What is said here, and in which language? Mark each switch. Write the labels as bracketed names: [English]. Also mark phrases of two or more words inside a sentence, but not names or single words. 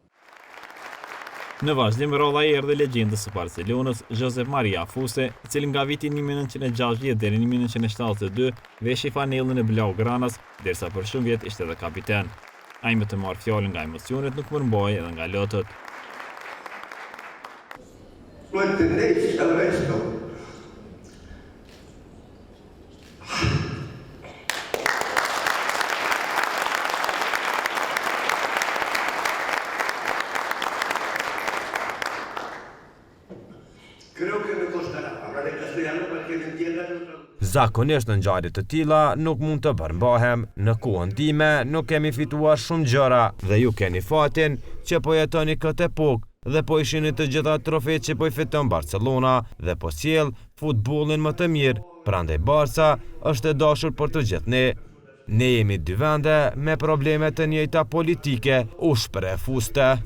[Albanian] Në vazhdim rrodha e erdhi legjendës së Barcelonës, Josep Maria Fuste, i cili nga viti 1960 deri në 1972 veshi fanellën e blaugranas, derisa për shumë vjet ishte edhe kapiten. Ai më të marr fjalën nga emocionet nuk përmbahej edhe nga lotët. [Spanish] No entendéis el resto. Creo que me costará hablar en castellano para que me entiendan. [Albanian] Zakonisht në ngjarje të tilla nuk mund të përmbahem. Në kohën time nuk kemi fituar shumë gjëra dhe ju keni fatin që po jetoni këtë epokë dhe po i shihni të gjitha trofetë që po i fiton Barcelona dhe po sjell futbollin më të mirë. Prandaj Barca është e dashur për të gjithë ne. Ne jemi dy vende me probleme të njëjta politike, u shpreh Fuste.